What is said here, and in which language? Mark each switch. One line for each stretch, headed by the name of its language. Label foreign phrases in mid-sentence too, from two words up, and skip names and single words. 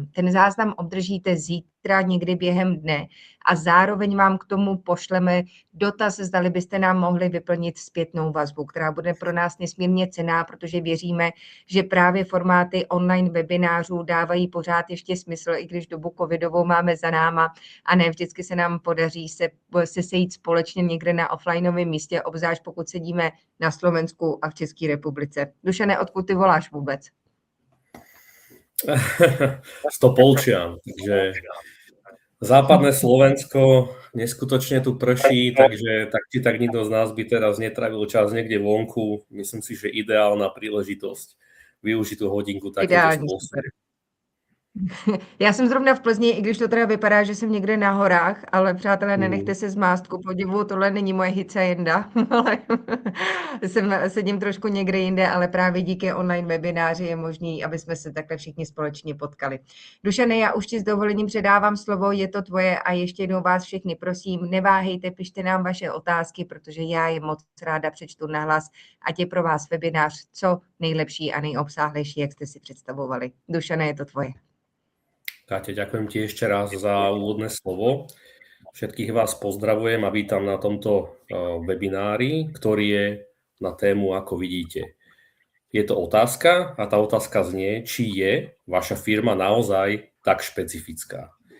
Czech: Ten záznam obdržíte zítra někdy během dne a zároveň vám k tomu pošleme dotaz, zdali byste nám mohli vyplnit zpětnou vazbu, která bude pro nás nesmírně cenná, protože věříme, že právě formáty online webinářů dávají pořád ještě smysl, i když dobu covidovou máme za náma a ne vždycky se nám podaří se sejít společně někde na offlineovém místě, obzvlášť pokud sedíme na Slovensku a v České republice. Dušane, odkud ty voláš vůbec?
Slovak: Z Topolčian, takže západné Slovensko, neskutočne tu prší, takže tak nikto z nás by teraz netravil čas niekde vonku. Myslím si, že ideálna príležitosť využiť tú hodinku takýmto spôsobom.
Czech: Já jsem zrovna v Plzni, i když to teda vypadá, že jsem někde na horách, ale přátelé, nenechte se zmást, ku podivu, tohle není moje hacienda, ale sedím trošku někde jinde, ale právě díky online webináři je možný, aby jsme se takhle všichni společně potkali. Dušane, já už ti s dovolením předávám slovo, je to tvoje a ještě jednou vás všechny prosím, neváhejte, pište nám vaše otázky, protože já je moc ráda přečtu nahlas, ať je pro vás webinář co nejlepší a nejobsáhlejší, jak jste si představovali. Dušane, je to tvoje.
Slovak: Káte, ďakujem ti ešte raz za úvodné slovo. Všetkých vás pozdravujem a vítam na tomto webinári, ktorý je na tému Ako vidíte. Je to otázka a tá otázka znie, či je vaša firma naozaj tak špecifická.